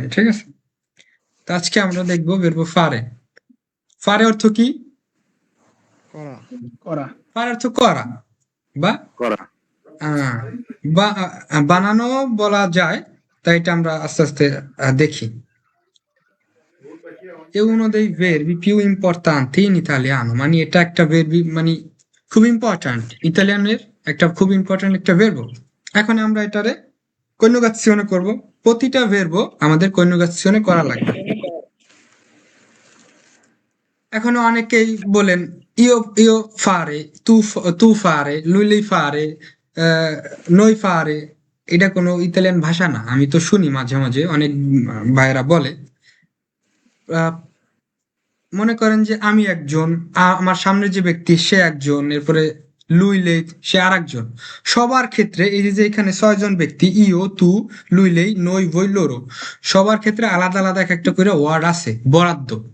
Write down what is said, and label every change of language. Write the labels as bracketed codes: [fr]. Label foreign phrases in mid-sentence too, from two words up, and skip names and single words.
[bn] ঠিক আছে, তো আজকে আমরা দেখবো [it] verbo fare. [bn] ফারে অর্থ কি? করা। করা। ফারে অর্থ করা বা করা। বানানো বলা যায়, তাই এটা আমরা আস্তে আস্তে দেখি। [it] è uno dei verbi più importanti in italiano, [bn] মানে এটা একটা verbi, মানে খুব ইম্পর্ট্যান্ট, ইতালিয়ানের একটা খুব ইম্পর্ট্যান্ট একটা verb। এখন আমরা এটারে কন্যুগাzione করব, প্রতিটা verb আমাদের কন্যুগাzione করা লাগবে। এখন অনেকেই বলেন [it] io fare, tu fare, lui fare, noi fare, [bn] এটা কোনো ইতালিয়ান ভাষা না। আমি তো শুনি মাঝে মাঝে অনেক ভাইয়েরা বলে, মনে করেন যে আমি একজন, আমার সামনে যে ব্যক্তি সে একজন, এরপরে লুইলেই সে আর একজন। সবার ক্ষেত্রে এই যে এখানে 6 জন ব্যক্তি, [it] io tu luilei noi voi loro, [bn] সবার ক্ষেত্রে আলাদা আলাদা এক একটা করে ওয়ার্ড আছে, বরাদ্দ।